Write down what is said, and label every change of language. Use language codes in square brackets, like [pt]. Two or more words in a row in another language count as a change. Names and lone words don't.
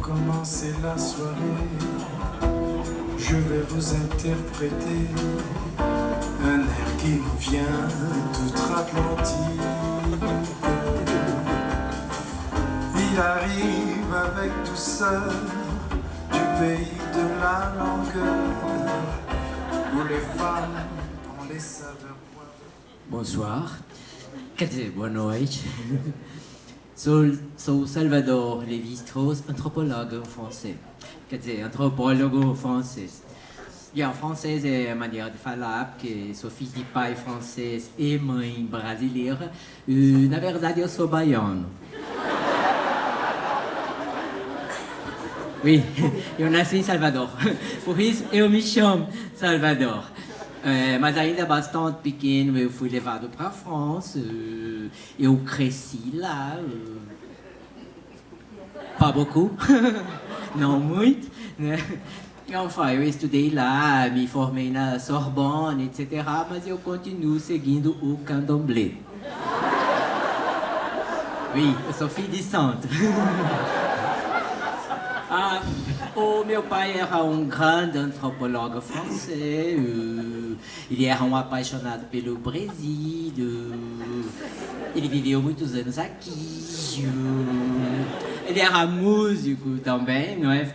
[fr] commencer la soirée, je vais vous interpréter un air qui nous vient d'outre-Atlantique. Il arrive avec douceur du pays de la langueur, où les femmes ont les saveurs poivrées. Bonsoir. [pt] Quer dizer, boa noite. Sou Salvador Lévi-Strauss, antropólogo francês. Quer dizer, antropólogo francês. E a francês é a maneira de falar, porque sou filho de pai francês e mãe brasileira. E, na verdade, eu sou baiano. Oui, eu nasci em Salvador. Por isso, eu me chamo Salvador. Mas ainda bastante pequeno, eu fui levado para a França. Eu cresci lá. [fr] Pas beaucoup, [pt] não muito, né? Enfin, eu estudei lá, me formei na Sorbonne, etc. Mas eu continuo seguindo o candomblé. Oui, eu sou filho de santo. O meu pai era um grande antropólogo francês, ele era um apaixonado pelo Brasil, ele viveu muitos anos aqui, ele era músico também, não é?